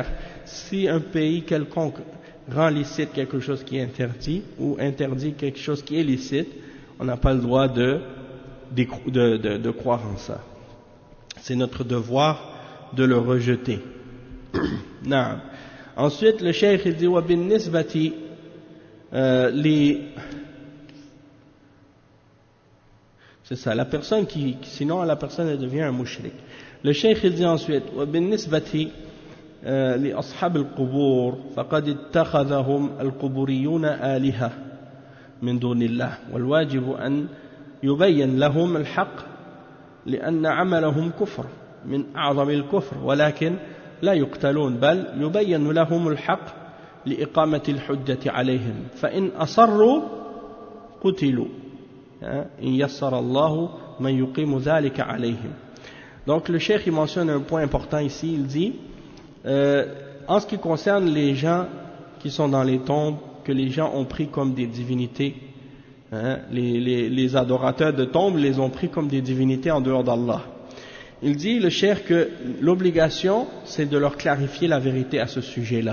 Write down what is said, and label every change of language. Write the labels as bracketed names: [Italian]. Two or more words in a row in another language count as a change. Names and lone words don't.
[French] Si un pays quelconque rend licite quelque chose qui est interdit ou interdit quelque chose qui est licite, on n'a pas le droit de croire en ça. C'est notre devoir de le rejeter. Non. Ensuite, le cheikh il dit [Arabic] وبالنسبة [French] c'est ça, la personne sinon la personne elle devient un mushrik. Le cheikh il dit ensuite [Arabic] وبالنسبة لأصحاب القبور فقد اتخذهم القبوريون آلهة من دون الله والواجب أن يبين لهم الحق لأن عملهم كفر من أعظم الكفر ولكن لا يقتلون بل يبين لهم الحق لإقامة الحجة عليهم فإن أصروا قتلوا إن يسر الله من يقيم ذلك عليهم. [French] Donc le cheikh il mentionne un point important ici, il dit en ce qui concerne les gens qui sont dans les tombes, que les gens ont pris comme des divinités, hein, les adorateurs de tombes les ont pris comme des divinités en dehors d'Allah. Il dit, le cheikh, que l'obligation, c'est de leur clarifier la vérité à ce sujet-là.